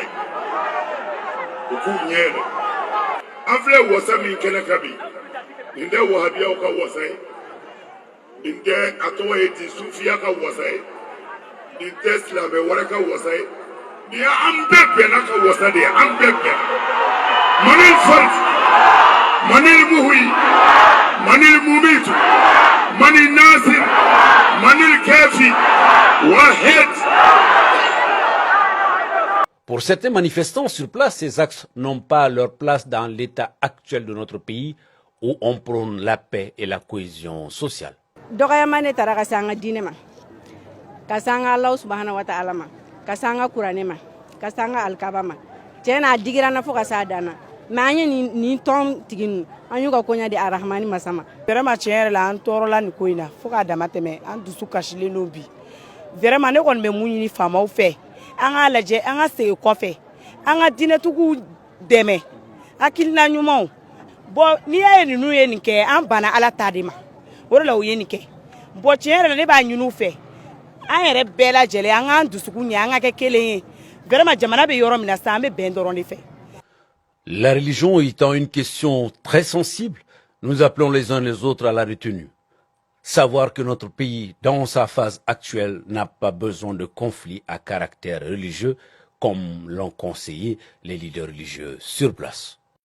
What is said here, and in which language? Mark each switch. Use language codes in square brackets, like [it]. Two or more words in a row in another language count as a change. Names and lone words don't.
[bm] u k'u ɲɛ yɛlɛ an filɛ wasa min kɛnɛ kan bi nin tɛ wahabiyaw ka wasa ye nin tɛ a tɔgɔ ye di sufiya ka wasa ye nin tɛ silamɛ wɛrɛ ka wasa ye nin ye an bɛɛ bɛnna ka wasa de ye an bɛɛ bɛnna [ar] من الفرد من المحيي من المميت من الناصر من الكافي واحد. [fr] Pour certains manifestants sur place, ces axes n'ont pas leur place dans l'état actuel de notre pays où on prône la paix et la cohésion sociale. [bm] Dɔgɔyama ne taara ka se an ka diinɛ ma ka se an ka [ar] الله سبحانه وتعالى [bm] ma ka se an ka kuranɛ ma ka se an ka alikaba ma tiɲɛ na a digira na fo ka se a dan na mais an ye nin tɔn tigi ninnu an y'u ka koɲɛ di Arahamani masa ma. Vraiment tiɲɛ yɛrɛ la an tɔɔrɔla nin ko in na fo k'a dama tɛmɛ an dusu kasilen don bi vraiment ne kɔni bɛ mun ɲini faamaw fɛ an k'a lajɛ an ka segin kɔfɛ an ka diinɛtigiw dɛmɛ hakilina ɲumanw bon n'i y'a ye ninnu ye nin kɛ an banna Ala ta de ma o de la u ye nin kɛ bon tiɲɛ yɛrɛ la ne b'a ɲini u fɛ an yɛrɛ bɛɛ lajɛlen an k'an dusukun ɲɛ an ka kɛ kelen ye vraiment jamana bɛ yɔrɔ min na sisan an bɛ bɛn dɔrɔn de fɛ. [fr] La religion étant une question très sensible, nous appelons les uns les autres à la retenue. Savoir que notre pays, dans sa phase actuelle, n'a pas besoin de conflits à caractère religieux, comme l'ont conseillé les leaders religieux sur place.